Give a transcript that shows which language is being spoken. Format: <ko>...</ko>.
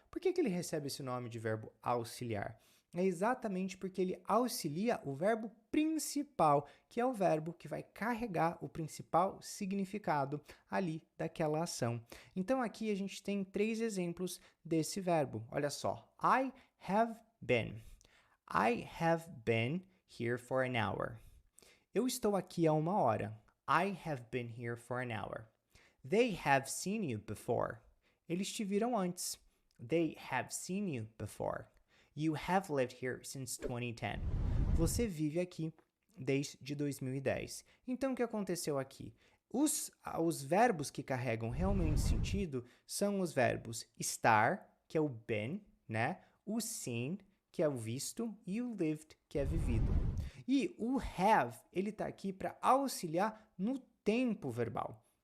<pt>Por que ele recebe esse nome de verbo auxiliar? É exatamente porque ele auxilia o verbo principal, que é o verbo que vai carregar o principal significado ali daquela ação. Então aqui a gente tem 3 exemplos desse verbo. Olha só.</pt> <en>I have been. I have been here for an hour.</en> <pt>Eu estou aqui há 1 hora.</pt> <en>I have been here for an hour. They have seen you before.</en> <pt>Eles te viram antes.</pt> <en>They have seen you before. You have lived here since 2010.</en> <pt>Você vive aqui desde 2010. Então, o que aconteceu aqui? Os verbos que carregam realmente sentido são os verbos estar, que é o been, né? O seen, que é o visto, e o lived, que é vivido. E o have, ele está aqui para auxiliar no tempo verbal.</pt>